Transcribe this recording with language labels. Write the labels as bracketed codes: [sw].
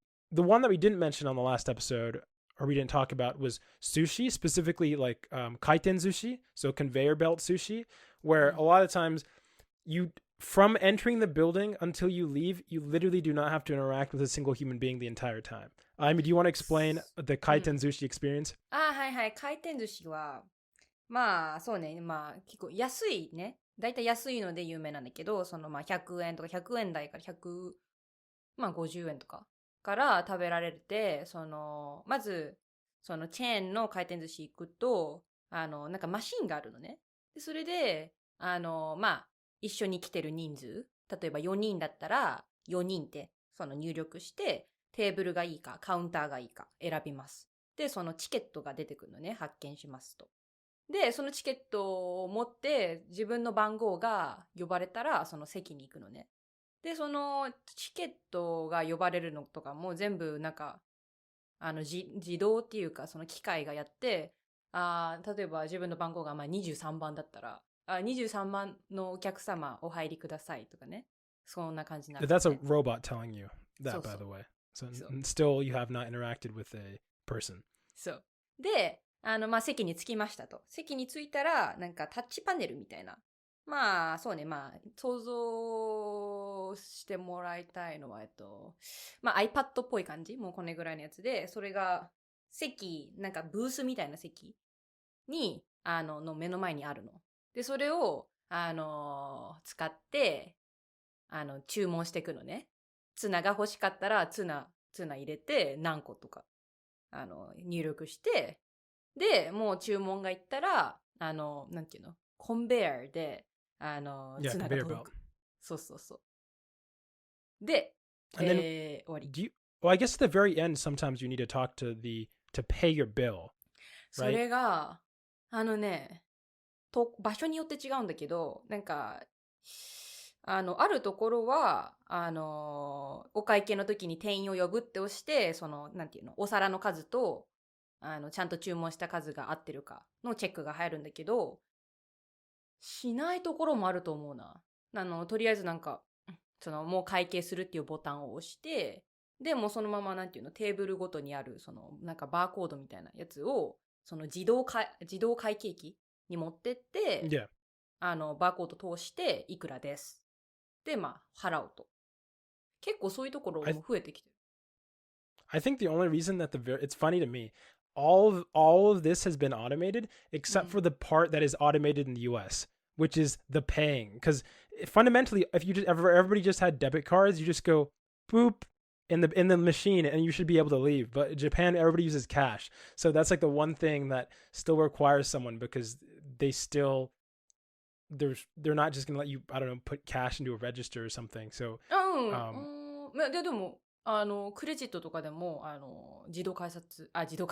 [en] The one that we didn't mention on the last episode, or we didn't talk about, was sushi, specifically like kaiten sushi, so conveyor belt sushi, where a lot of times from entering the building until you leave, you literally do not have to interact with a single human being the entire time. I mean, do you want to explain the kaiten sushi experience? [ja] はいはい。回転寿司は、まあ、そうね。まあ、結構安いね。だいたい安いので有名なんだけど、まあ、100円とか100円台から50円とかから食べられて、まず、チェーンの回転寿司行くと、なんかマシンがあるのね。で、それで、まあ、一緒に来てる人数、例えば4人だったら4人って入力して、テーブルがいいかカウンターがいいか選びます。で、そのチケットが出てくるのね、発見しますと。で、そのチケットを持って自分の番号が呼ばれたらその席に行くのね。で、そのチケットが呼ばれるのとかも全部なんか自動っていうかその機械がやって、例えば自分の番号が23番だったら、23番のお客様お入りくださいとかね。そんな感じになる、ね。 [en] That's a robot telling you that, by the way. So still you have not interacted with a person. [ja] そう。で、まあ、席に着きましたと。席に着いたら、なんかタッチパネルみたいな。まあ、そうね、まあ、想像してもらいたいのは、まあ、iPad っぽい感じ、もうこれぐらいのやつで、それが、なんかブースみたいな席に、の目の前にあるの。で、それを、使って、注文していくのね。ツナが欲しかったら、ツナ入れて、何個とか、入力して、で、もう注文がいったら、なんていうの？コンベアで、ツナが届く。そうそうそう。で、終わり。 [en] Well, I guess at the very end, sometimes you need to talk to pay your bill. [ja] それが、場所によって違うんだけど、なんか、あるところは、お会計の時に店員を呼ぶって押して、なんていうの、お皿の数と、ちゃんと注文した数が合ってるかのチェックが入るんだけど、しないところもあると思うな。とりあえずなんか、もう会計するっていうボタンを押して、で、もうそのままなんていうの、テーブルごとにある、なんかバーコードみたいなやつを、自動会計機に持ってって、 [en] Yeah. [ja] バーコード通していくらです。で、まあ、払うと。結構そういうところも増えてきてる。 [en] I think the only reason that it's funny to me, all of this has been automated except for the part that is automated in the US, which is the paying. Because fundamentally, if everybody just had debit cards, you just go boop in the machine and you should be able to leave. But in Japan, everybody uses cash, so that's like the one thing that still requires someone, because they're not just gonna let you, I don't know, put cash into a register or something. So [ja] でもクレジットとかでも自動改札じゃない。